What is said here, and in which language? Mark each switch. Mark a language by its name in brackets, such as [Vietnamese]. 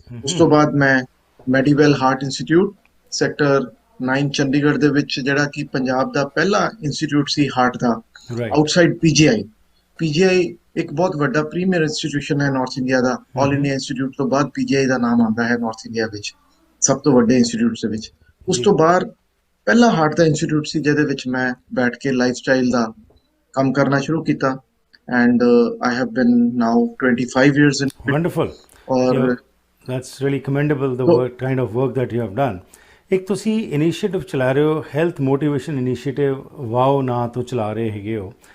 [Punjabi] ਉਸ ਤੋਂ ਬਾਅਦ ਮੈਂ ਮੈਡੀਵੈਲ ਹਾਰਟ ਇੰਸਟੀਚਿਊਟ ਸੈਕਟਰ 9 ਚੰਡੀਗੜ੍ਹ ਦੇ ਵਿੱਚ, ਜਿਹੜਾ ਕਿ ਪੰਜਾਬ ਦਾ ਪਹਿਲਾ ਇੰਸਟੀਚਿਊਟ ਸੀ ਹਾਰਟ ਦਾ, ਆਊਟਸਾਈਡ ਪੀਜੀਆਈ ਇੱਕ ਬਹੁਤ ਵੱਡਾ ਪ੍ਰੀਮੀਅਰ ਇੰਸਟੀਟਿਊਸ਼ਨ ਹੈ ਨਾਰਥ ਇੰਡੀਆ ਦਾ। ਆਲ ਇੰਡੀਆ ਇੰਸਟੀਚਿਊਟ ਤੋਂ ਬਾਅਦ ਪੀਜੀਆਈ ਦਾ ਨਾਮ ਆਉਂਦਾ ਹੈ ਨਾਰਥ ਇੰਡੀਆ ਵਿੱਚ, ਸਭ ਤੋਂ ਵੱਡੇ ਇੰਸਟੀਚਿਊਟਸ ਦੇ ਵਿੱਚ। ਉਸ ਤੋਂ ਬਾਅਦ ਪਹਿਲਾ ਹਾਰਟ ਦਾ ਇੰਸਟੀਚਿਊਟ ਸੀ ਜਿਹਦੇ ਵਿੱਚ ਮੈਂ ਬੈਠ ਕੇ ਲਾਈਫ ਸਟਾਈਲ ਦਾ ਕੰਮ ਕਰਨਾ ਸ਼ੁਰੂ ਕੀਤਾ। [English] And I have been now 25 years in it. Wonderful. Or that's really commendable, the kind of work that you have done. [Punjabi] ਇੱਕ ਤੁਸੀਂ ਇਨੀਸ਼ੀਏਟਿਵ ਚਲਾ ਰਹੇ ਹੋ, ਹੈਲਥ ਮੋਟੀਵੇਸ਼ਨ ਇਨੀਸ਼ੀਏਟਿਵ, ਵਾਓ ਨਾਂ ਤੋਂ ਚਲਾ ਰਹੇ ਹੈਗੇ ਹੋ।